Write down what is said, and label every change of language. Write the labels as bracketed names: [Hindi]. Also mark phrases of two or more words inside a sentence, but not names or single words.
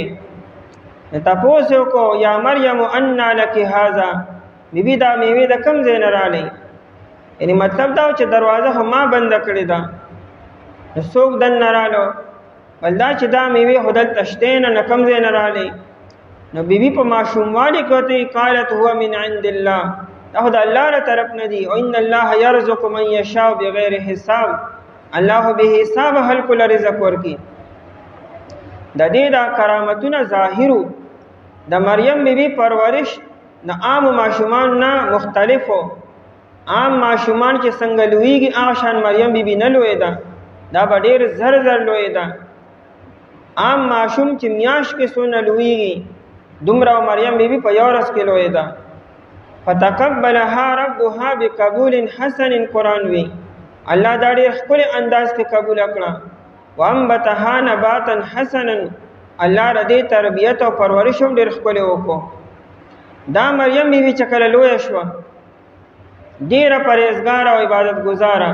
[Pashto] تپوس یې وکړو [Arabic] یا مریم انا لک هذا، [Pashto] بیبي دا میوې د کوم ځای نه راغلی؟ یعنې مطلب دا و چې دروازه خو ما بنده کړې ده، نو څوک دننه رالو؟ بل دا چې دا میوې خو دلته شتې نه کوم ځای نه راغلی؟ نو بیبي په ماشوموالي کې ورته [Arabic] قالت هو من عند الله، [Pashto] دا خو د الله له طرف نه دي. او [Arabic] ان الله یرزق من یشاء بغیر حساب، [Pashto] الله به حساب خلکو له رزق ورکي. د دې دا کرامتونه ظاهرو. د مریم بیبي پرورش د عام ماشومان نه مختلفو. عام ماشومان چې څنګه لویږي هغه شان مریم بیبي نه لویده، دا به ډېر زر زر لویده. عام ماشوم چې میاشت کې څونه لویږي دومره مریم بیبي په 1 ورځ کې لویده. [Arabic] فتقبلها ربها بقبول حسن، [Pashto] قرآن وی الله دا ډېر ښکلي انداز کې قبول کړه. [Arabic] وانبتها نباتا حسنا، [Pashto] الله د دې تربیت او پرورش هم ډېر ښکلی وکړو. دا مریم بیبي چې کله لویه شوه ډېره پرهیزګاره او عبادت ګزاره.